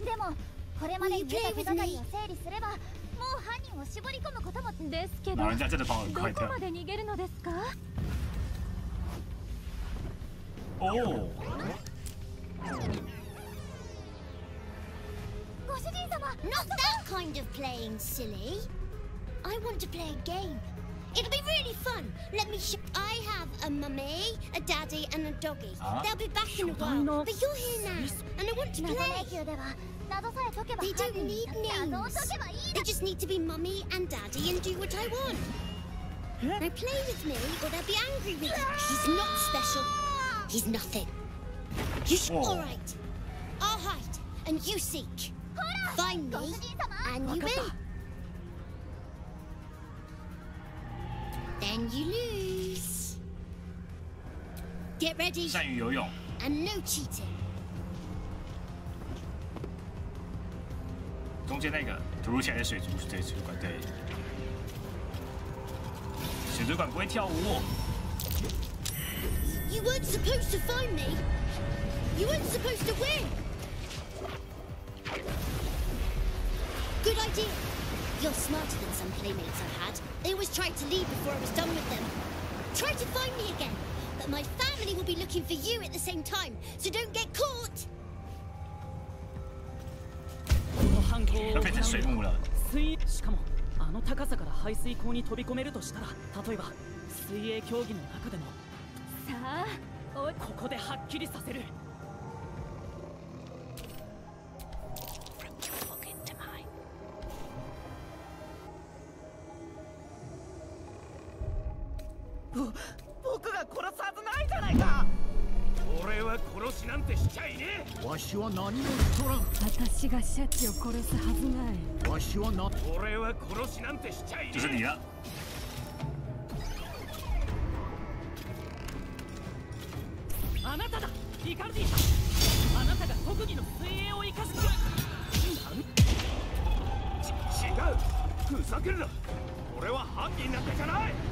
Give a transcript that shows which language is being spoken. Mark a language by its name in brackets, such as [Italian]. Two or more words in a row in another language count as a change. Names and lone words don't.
[Japanese] でもこれまでに出た手がかりを整理すれば、もう犯人を絞り込むこともですけど、どこまで逃げるのですか？おお。ご主人様。 [English] Not that kind of playing, silly. I want to play a game. It'll be really fun. Let me show. I have a mummy, a daddy, and a doggy. They'll be back in a while. But you're here now, and I want to play. They don't need names. They just need to be mummy and daddy and do what I want. Now play with me, or they'll be angry with me. He's not special. He's nothing. All right. I'll hide, and you seek. Find me, and you win. Then you lose. Get ready. [Chinese] 善于游泳。 [English] And no cheating. [Chinese] 中间那个突如其来的水族馆，对，水族馆不会跳舞。 [English] You weren't supposed to find me. You weren't supposed to win. Good idea. You're smarter than some playmates I've had. They always tried to leave before I was done with them. Try to find me again. But my family will be looking for you at the same time, so don't get caught. [Chinese] 要变成水母了。 [Japanese] しかもあの高さから排水溝に飛び込めるとしたら、例えば水泳競技の中でも。さあ、ここではっきりさせる。僕が殺すはずないじゃないか。俺は殺しなんてしちゃいねえ。わしは何もしとらん。私がシャチを殺すはずない。わしはな。俺は殺しなんてしちゃいねえ。 [Chinese] 就是你了。 [Japanese] あなただ、リカルディさん。あなたが特技の水泳を生かして。違う。ふざけるな。俺は犯人なんてじゃない。